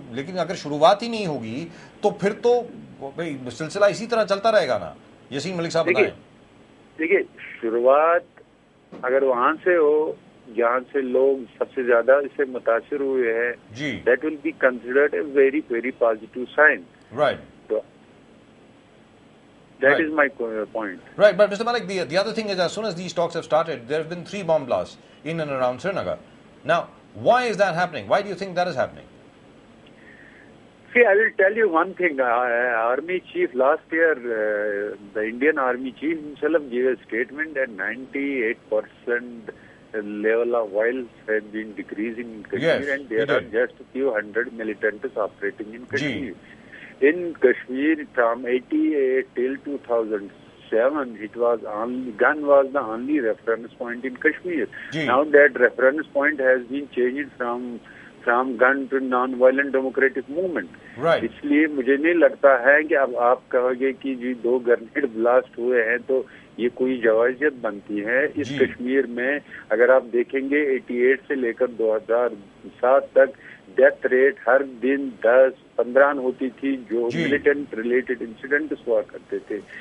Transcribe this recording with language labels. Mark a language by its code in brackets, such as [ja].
[hi] लेकिन अगर शुरुआत ही नहीं होगी तो फिर तो भाई सिलसिला इसी तरह चलता रहेगा ना. यसीन मलिक साहब बताएं. देखिए, शुरुआत अगर वहां से हो जहाँ से लोग सबसे ज्यादा इससे मुतासिर हुए हैं, [en] that will be considered a very, very positive sign. Right. So, that is my point. Right, but Mr. Malik, the other thing is, as soon as these talks have started, there have been 3 bomb blasts in and around Srinagar. Now, why is that happening? Why do you think that is happening? See, I will tell you one thing. Army chief last year, the Indian Army chief himself gave a statement that 98% level of violence has been decreasing in Kashmir, and there are just a few hundred militants operating in Kashmir. In Kashmir, from 88 till 2007, gun was the only reference point in Kashmir. Now that reference point has been changed from gun to non-violent democratic movement. [hi] इसलिए मुझे नहीं लगता है कि अब आप कहोगे कि जी 2 ग्रेनेड ब्लास्ट हुए हैं तो ये कोई जवाजियत बनती है. इस कश्मीर में अगर आप देखेंगे 88 से लेकर 2007 तक डेथ रेट हर दिन 10-15 होती थी जो मिलिटेंट रिलेटेड इंसिडेंट्स हुआ करते थे.